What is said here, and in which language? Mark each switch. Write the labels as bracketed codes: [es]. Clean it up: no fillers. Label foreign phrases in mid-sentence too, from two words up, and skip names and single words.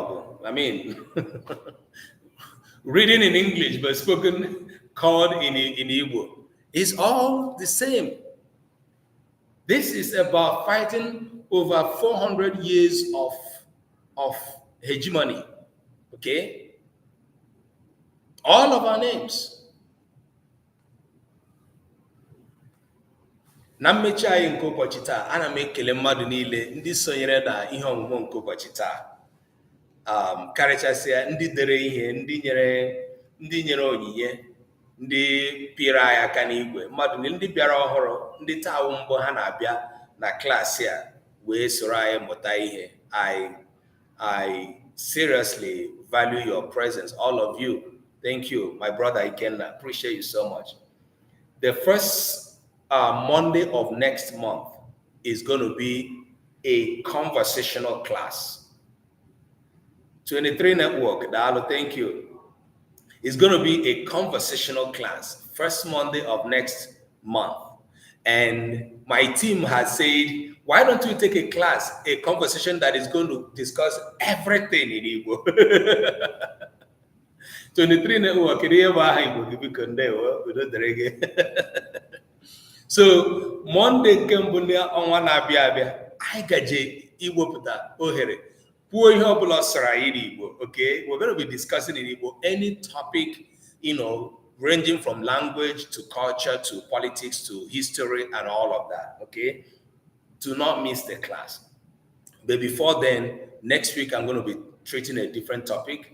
[en] I mean, reading in English but spoken called in Igbo is all the same. This is about fighting over 400 years of hegemony. Okay? All of our names. [ig] Na mmechi anyị nke ụbọchị taa, ana m ekele mmadụ niile ndị sonyere na ihe ọmụmụ nke ụbọchị taa. Karịchasịa ndị dere ihe, ndị nyere onyinye, ndị pịrị anyị aka n'igwe, mmadụ ndị bịara ọhụrụ, ndị taa mbụ ha na-abịa na klaasị a wee soro anyị mụta ihe. [en] I seriously value your presence, all of you. Thank you, my brother Ikenna. Appreciate you so much. The first Monday of next month is going to be a conversational class. 23 Network, Dalo, thank you. It's going to be a conversational class, first Monday of next month. And my team has said, why don't we take a conversation that is going to discuss everything in Igbo? [ig] 23 Network, so Monday kembunia onwa na-abịa abịa, anyị gaje iwepụta ohere kwuo ihe ọbụla sara Igbo. [en] Okay, we're going to be discussing in Igbo any topic, ranging from language to culture to politics to history and all of that. Okay, do not miss the class. But before then, next week I'm going to be treating a different topic.